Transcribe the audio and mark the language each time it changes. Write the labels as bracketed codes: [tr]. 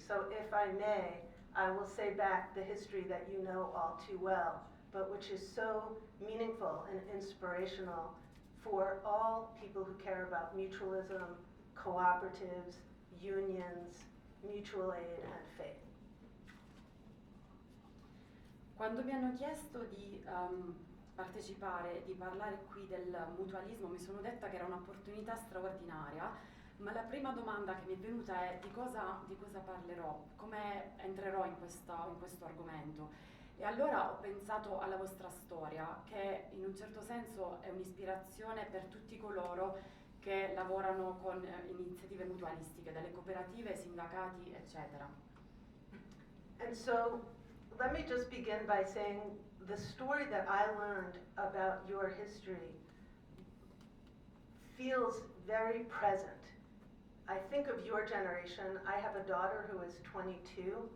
[en] So if I may, I will say back the history that you know all too well, but which is so meaningful and inspirational for all people who care about mutualism, cooperatives, unions, mutual aid, and faith. [it] Quando mi hanno chiesto di partecipare, di parlare qui del mutualismo, mi sono detta che era un'opportunità straordinaria, ma la prima domanda che mi è venuta è di cosa parlerò, come entrerò in questo argomento. E allora ho pensato alla vostra storia, che in un certo senso è un'ispirazione per tutti coloro che lavorano con iniziative mutualistiche, dalle cooperative, sindacati, eccetera. [en] And so let me just begin by saying the story that I learned about your history feels very present. I think of your generation. I have a daughter who is 22.